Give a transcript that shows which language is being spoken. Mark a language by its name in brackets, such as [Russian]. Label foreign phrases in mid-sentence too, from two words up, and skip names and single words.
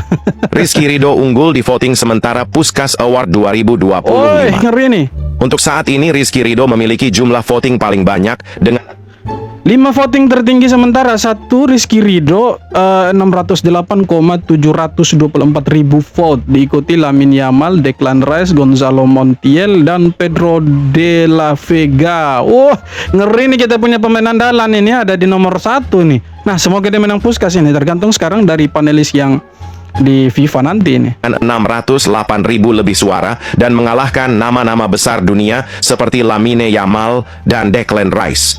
[Indonesian] Rizky Ridho unggul di voting sementara Puskas Award 2025. Oi, ngeri nih. Untuk saat ini Rizky Ridho memiliki jumlah voting paling banyak dengan 5 voting tertinggi sementara. 1 Rizky Ridho 608,724 ribu vote, diikuti Lamine Yamal, Declan Rice, Gonzalo Montiel, dan Pedro de la Vega. Wah, ngeri nih, kita punya pemain andalan ini ada di nomor 1 nih. Nah, semoga dia menang Puskas ini, tergantung sekarang dari panelis yang di FIFA nanti ini. 608.000 lebih suara dan mengalahkan nama-nama besar dunia seperti Lamine Yamal dan Declan Rice.